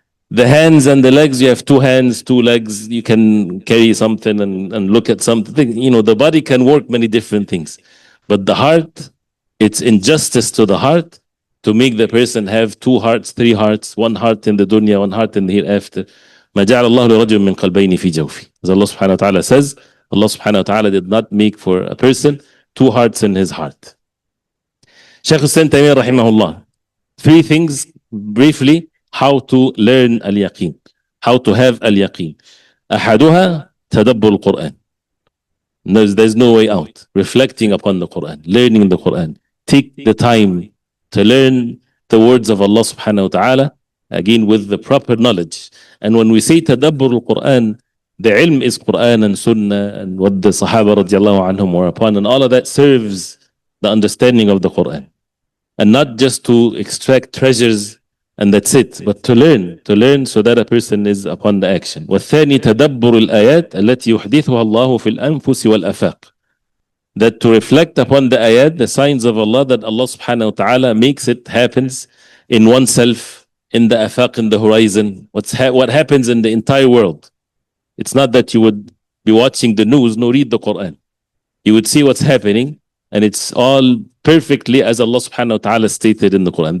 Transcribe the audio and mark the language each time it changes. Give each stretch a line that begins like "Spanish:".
English: The hands and the legs, you have two hands, two legs, you can carry something and look at something. You know, the body can work many different things. But the heart, it's injustice to the heart to make the person have two hearts, three hearts, one heart in the dunya, one heart in the hereafter.
Arabic: ما جعل الله لرجل من قلبين في جوفه.
English: As Allah subhanahu wa ta'ala says, Allah subhanahu wa ta'ala did not make for a person two hearts in his heart. Sheikh Hussain Taymiyyah rahimahullah. Three things briefly how to learn al-yaqeen, how to have al-yaqeen.
Arabic: أحدها تدبر القرآن.
English: There's no way out. Reflecting upon the Quran, learning the Quran. Take the time to learn the words of Allah subhanahu wa ta'ala, again with the proper knowledge. And when we say tadabbur al-Quran, the ilm is Quran and Sunnah and what the Sahaba radiallahu anhum were upon, and all of that serves the understanding of the Quran. And not just to extract treasures and that's it, but to learn so that a person is upon the action.
Arabic: والثاني تدبر الآيات التي يحدثها الله في الأنفس والأفاق.
English: That to reflect upon the ayat, the signs of Allah, that Allah subhanahu wa ta'ala makes it happens in oneself, in the afaq, in the horizon, what happens in the entire world. It's not that you would be watching the news, no, read the Quran. You would see what's happening, and it's all perfectly as Allah subhanahu wa ta'ala stated in the Quran.